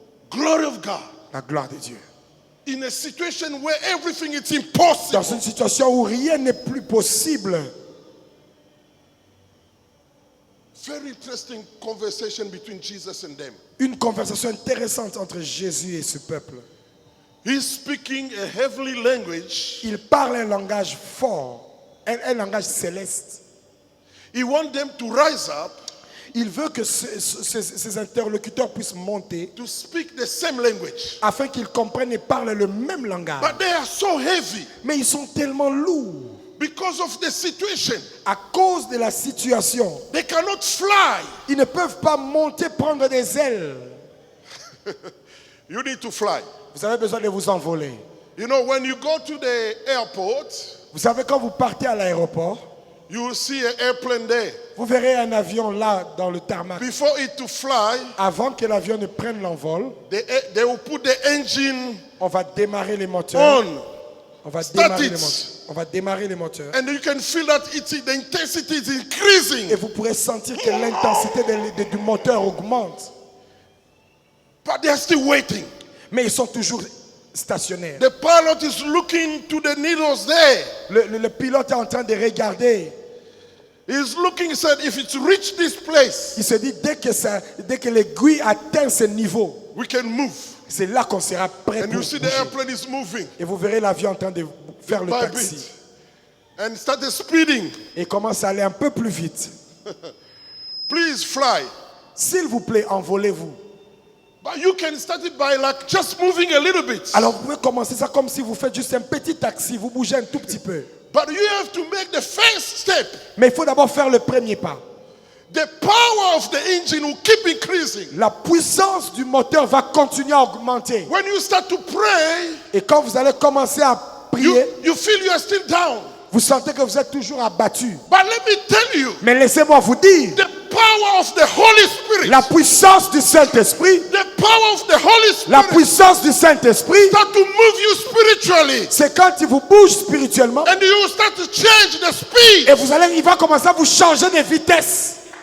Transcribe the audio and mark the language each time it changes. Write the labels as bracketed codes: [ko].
[en] glory of God, [fr] la gloire de Dieu. [en] in a situation where everything is [fr] Dans [en] impossible. [fr] une situation où rien n'est plus possible. [en] Very interesting conversation between Jesus and them. [fr] Une conversation intéressante entre Jésus et ce peuple. [en] He's speaking a heavenly language. [fr] Il parle un langage fort, un langage céleste. [en] He wants them to rise up [fr] Il veut que ces interlocuteurs puissent monter [en] to speak the same language. [fr] afin qu'ils comprennent et parlent le même langage. [en] But they are so heavy [fr] Mais ils sont tellement lourds [en] because of the situation. [fr] à cause de la situation. [en] They cannot fly. [fr] Ils ne peuvent pas monter, prendre des ailes. [en] You need to fly. [fr] Vous avez besoin de vous envoler. [en] You know, when you go to the airport, [fr] Vous savez, quand vous partez à l'aéroport, [en] you will see an airplane there. [fr] vous verrez un avion là dans le tarmac. [en] Before it to fly, [fr] Avant que l'avion ne prenne l'envol, [en] they will put the engine [fr] on va démarrer les moteurs. [en] on. [fr] On va [en] Start [fr] démarrer [en] it. [fr] les moteurs. On va démarrer les moteurs. [en] And you can feel that the intensity is increasing. [fr] Et vous pourrez sentir que l'intensité du moteur augmente. [en] But they are still waiting. [fr] Mais ils sont toujours stationnaires. [en] The pilot is looking to the needles there. [fr] Le pilote est en train de regarder. [en] He's looking, he said, if it's reached this place, [fr] Il se dit, dès que l'aiguille atteint ce niveau, [en] we can move. [fr] c'est là qu'on sera prêt [en] And [fr] pour [en] you see the [fr] bouger. [en] airplane is moving [fr] Et vous verrez l'avion en train de faire le [en] by [fr] taxi. [en] bit. And started speeding. [fr] Et commence à aller un peu plus vite. [en] Please fly. [fr] S'il vous plaît, envolez-vous. [en] But you can start it by like just moving a little bit. [fr] Alors vous pouvez commencer ça comme si vous faites juste un petit taxi, vous bougez un tout petit peu. [en] But you have to make the first step. [fr] Mais il faut d'abord faire le premier pas. [en] The power of the engine will keep increasing. [fr] La puissance du moteur va continuer à augmenter. [en] When you start to pray, [fr] Et quand vous allez commencer à prier, [en] you feel you are still down. [fr] vous sentez que vous êtes toujours abattu. [en] But let me tell you, [fr] Mais laissez-moi vous dire, [en] the power of the Holy Spirit, [fr] la puissance du Saint-Esprit, [en] the power of the Holy [fr] la [en] Spirit [fr] puissance du Saint-Esprit, [en] start to move you spiritually. [fr] c'est quand il vous bouge spirituellement [en] And you will start to change the speed. [fr] et il va commencer à vous changer de vitesse